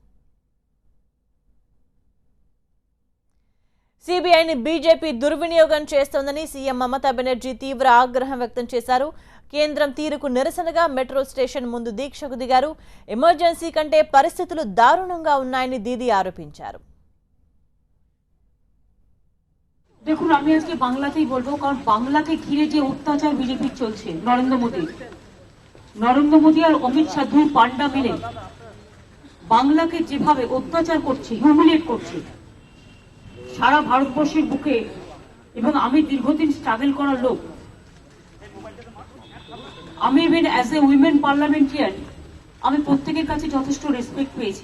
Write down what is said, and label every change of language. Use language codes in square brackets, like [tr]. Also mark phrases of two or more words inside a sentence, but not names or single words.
[te] సిబిఐని బీజేపీ దుర్వినియోగం చేస్తోందని సీఎం మమతా బెనర్జీ తీవ్ర ఆగ్రహం వ్యక్తం చేశారు. కేంద్రం తీరుకు నిరసనగా మెట్రో స్టేషన్ ముందు దీక్షకు దిగారు. ఎమర్జెన్సీ కంటే పరిస్థితులు దారుణంగా ఉన్నాయని దీదీ ఆరోపించారు. [bn] দেখুন আমি আজকে বাংলাতেই বলবো, কারণ বাংলাকে ঘিরে যে অত্যাচার বিজেপি চলছে, নরেন্দ্র মোদী আর অমিত শাহ দুই পান্ডা মিলে বাংলাকে যেভাবে অত্যাচার করছে, হিউমিলিয়েট করছে সারা ভারতবর্ষের বুকে, এবং আমি দীর্ঘদিন স্ট্রাগল করার লোক, আমি [en] even as a women parliamentarian [bn] আমি প্রত্যেকের কাছে যথেষ্ট রেসপেক্ট পেয়েছি।